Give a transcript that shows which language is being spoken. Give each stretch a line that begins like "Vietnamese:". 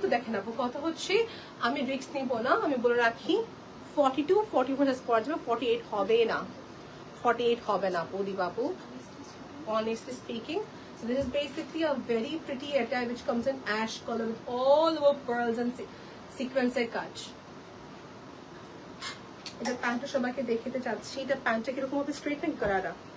Bangla: তো দেখেন আপু, কথা হচ্ছে আমি রিস্ক নিব না, আমি বলে রাখি 42, 44 পরা যাবে, 48 হবে না, 48 হবে না আপু দিবাপু,
English: honestly speaking. So this is basically a very pretty attire which comes in ash color with all over pearls and sequence কাজ।
Bangla: এটা প্যান্টটা সবাইকে দেখাতে চাচ্ছি, এটা প্যান্টটা কিরকম হবে, স্ট্রেট নাকি করারা?